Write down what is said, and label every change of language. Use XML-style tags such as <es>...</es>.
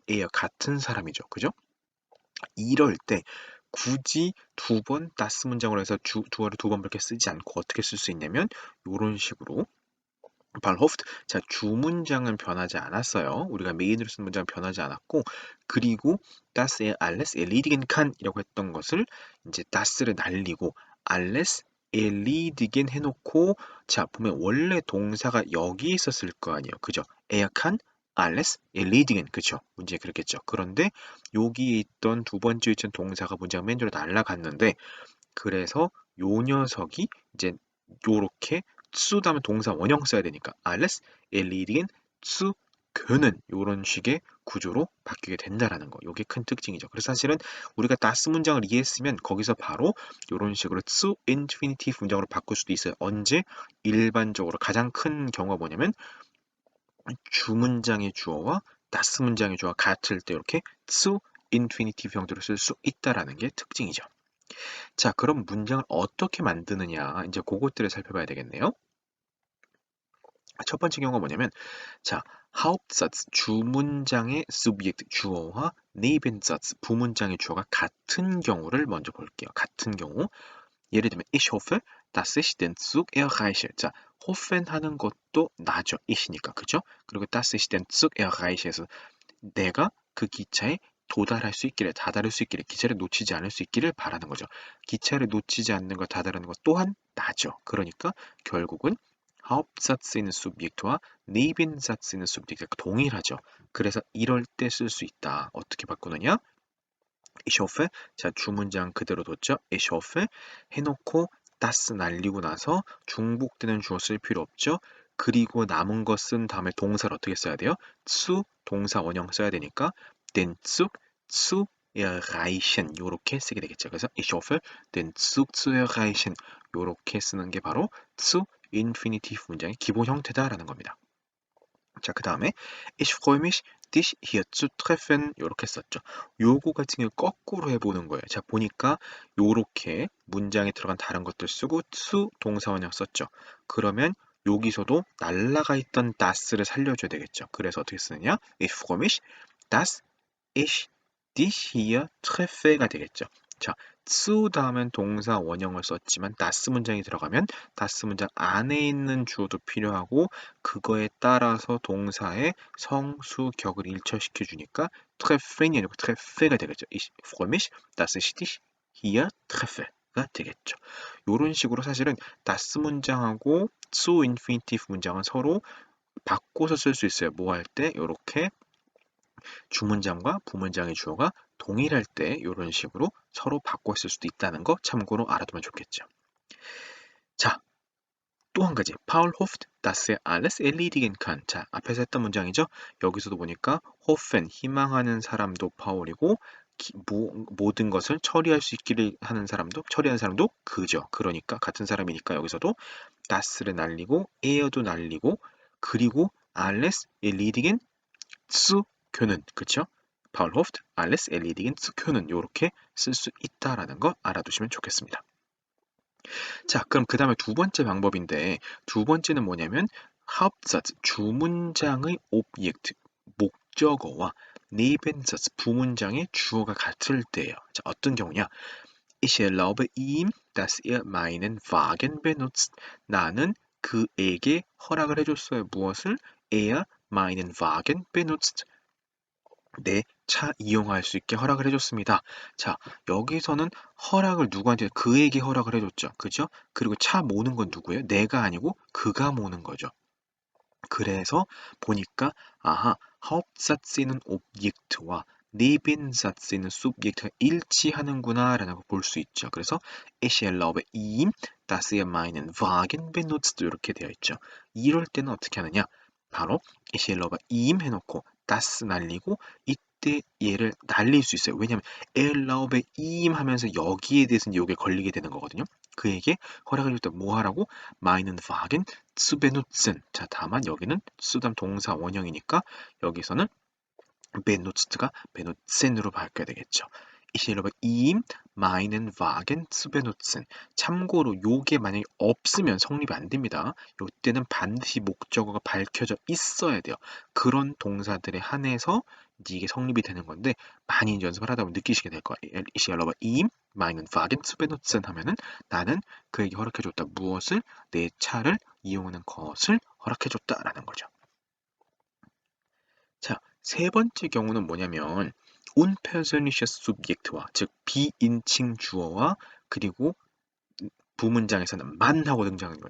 <ko>er 같은 사람이죠. 그죠? 이럴 때 굳이 두 번 das 문장으로 해서 주어를 두 번 그렇게 쓰지 않고 어떻게 쓸 수 있냐면 이런 식으로 발호프트 자 주문장은 변하지 않았어요. 우리가 메인으로 쓴 문장은 변하지 않았고 그리고</ko> <de>das alles erledigen kann</de> <ko>이라고 했던 것을 이제 das를 날리고</ko> <de>alles erledigen</de> <ko>해놓고 자 보면 원래 동사가 여기 있었을 거 아니에요. 그죠?</ko> <de>er kann alles erledigen</de> <ko>그죠? 문제 그렇겠죠. 그런데 여기에 있던 두 번째 위치는 동사가 문장 맨 뒤로 날라갔는데 그래서 요 녀석이 이제 요렇게 zu 다음에 동사 원형 써야 되니까</ko> <de>alles erledigen zu können</de> <ko>요런 식의 구조로 바뀌게 된다라는 거. 이게 큰 특징이죠. 그래서 사실은 우리가 das 문장을 이해했으면 거기서 바로 이런 식으로 zu infinitive 문장으로 바꿀 수도 있어요. 언제? 일반적으로 가장 큰 경우가 뭐냐면 주문장의 주어와 das 문장의 주어가 같을 때 이렇게 zu infinitive 형태로 쓸 수 있다라는 게 특징이죠. 자, 그럼 문장을 어떻게 만드느냐 이제 그것들을 살펴봐야 되겠네요. 첫 번째 경우가 뭐냐면 자, Hauptsatz 주문장의 Subjekt 주어와 Nebensatz 부문장의 주어가 같은 경우를 먼저 볼게요. 같은 경우 예를 들면</ko> <de>Ich hoffe, dass ich den Zug erreiche.</de> <ko>자, hoffen 하는 것도 나죠. ich니까 그죠? 그리고</ko> <de>dass ich den Zug erreiche</de> <ko>에서 내가 그 기차에 도달할 수 있기를, 다다를 수 있기를, 기차를 놓치지 않을 수 있기를 바라는 거죠. 기차를 놓치지 않는 것, 다다르는 것 또한 나죠. 그러니까 결국은 Hauptsatz인 Subjekt와 Nebensatz인 Subjekt가 동일하죠. 그래서 이럴 때 쓸 수 있다. 어떻게 바꾸느냐?</ko> <de>Ich hoffe,</de> <ko>자 주문장 그대로 뒀죠.</ko> <de>Ich hoffe</de> <ko>해놓고 das 날리고 나서 중복되는 주어 쓸 필요 없죠. 그리고 남은 거 쓴 다음에 동사를 어떻게 써야 돼요? zu 동사 원형 써야 되니까</ko> <de>den Zug zu erreichen</de> <ko>요렇게 쓰게 되겠죠. 그래서</ko> <de>ich hoffe, den Zug zu erreichen</de> <ko>요렇게 쓰는 게 바로 zu infinitive 문장의 기본 형태다라는 겁니다. 자, 그 다음에</ko> <de>Ich freue mich, dich hier zu treffen</de> <ko>요렇게 썼죠. 요거 같은 경우 거꾸로 해보는 거예요. 자, 보니까 요렇게 문장에 들어간 다른 것들 쓰고 to 동사원형 썼죠. 그러면 여기서도 날라가 있던 das를 살려줘야 되겠죠. 그래서 어떻게 쓰느냐?</ko> <de>Ich freue mich, dass ich dich hier treffe가</de> <ko>되겠죠. 자, zu 다음엔 동사 원형을 썼지만 das 문장이 들어가면 das 문장 안에 있는 주어도 필요하고 그거에 따라서 동사의 성수격을 일처시켜 주니까 treffen이 아니고 treffe가 되겠죠.</ko> <de>Ich freue mich, dass ich dich hier treffe가</de> <ko>되겠죠. 이런 식으로 사실은 das 문장하고 zu infinitive 문장은 서로 바꿔서 쓸 수 있어요. 뭐 할 때? 이렇게 주문장과 부문장의 주어가 동일할 때 이런 식으로 서로 바꿔 쓸 수도 있다는 거 참고로 알아두면 좋겠죠. 자, 또 한 가지.</ko> <de>Paul hofft, dass er alles erledigen kann.</de> <ko>자, 앞에서 했던 문장이죠. 여기서도 보니까 hoffen, 희망하는 사람도 파울이고 모든 것을 처리할 수 있기를 하는 사람도 처리하는 사람도 그죠. 그러니까 같은 사람이니까 여기서도 das를 날리고 er도 날리고 그리고</ko> <de>alles erledigen zu können</de> <ko>그쵸?</ko> <de>Paul hofft, alles erledigen zu können</de> <ko>이렇게 쓸 수 있다라는 거 알아두시면 좋겠습니다. 자, 그럼 그 다음에 두 번째 방법인데 두 번째는 뭐냐면 Hauptsatz 주문장의 Objekt 목적어와 Nebensatz 부문장의 주어가 같을 때예요. 자, 어떤 경우냐?</ko> <de>Ich erlaube ihm, dass er meinen Wagen benutzt.</de> <ko>나는 그에게 허락을 해줬어요. 무엇을?</ko> <de>Er meinen Wagen benutzt.</de> <ko>내 차 이용할 수 있게 허락을 해줬습니다. 자, 여기서는 허락을 누구한테 그에게 허락을 해줬죠. 그죠? 그리고 차 모는 건 누구예요? 내가 아니고 그가 모는 거죠. 그래서 보니까 아하, Hauptsatz는 Objekt와 Nebensatz는 Subjekt가 일치하는구나라는 걸 볼 수 있죠. 그래서</ko> <de>Ich erlaube ihm, dass er meinen Wagen benutzt</de> <ko>이렇게 되어 있죠. 이럴 때는 어떻게 하느냐? 바로</ko> <de>Ich erlaube ihm</de> <ko>해놓고 das 날리고 이때 얘를 날릴 수 있어요. 왜냐하면 erlaube ihm 하면서 여기에 대해서는 여기에 걸리게 되는 거거든요. 그에게 허락을 줄 때 뭐 하라고?</ko> <de>meinen Wagen zu benutzen.</de> <ko>자, 다만 여기는 수담 동사 원형이니까 여기서는 benutzt가 benutzen으로 바뀌어야 되겠죠.</ko> <de>Ich erlaube ihm meinen Wagen zu benutzen.</de> <ko>참고로 요게 만약에 없으면 성립이 안 됩니다. 요때는 반드시 목적어가 밝혀져 있어야 돼요. 그런 동사들에 한해서 이게 성립이 되는 건데 많이 연습을 하다 보면 느끼시게 될 거예요.</ko> <de>Ich erlaube ihm meinen Wagen zu benutzen</de> <ko>하면은 나는 그에게 허락해줬다. 무엇을? 내 차를 이용하는 것을 허락해줬다라는 거죠. 자, 세 번째 경우는 뭐냐면</ko> <de>unpersönliches Subjekt</de> <ko>와 즉 비인칭 주어와 그리고 부문장에서는 만하고 등장하는 거.</ko>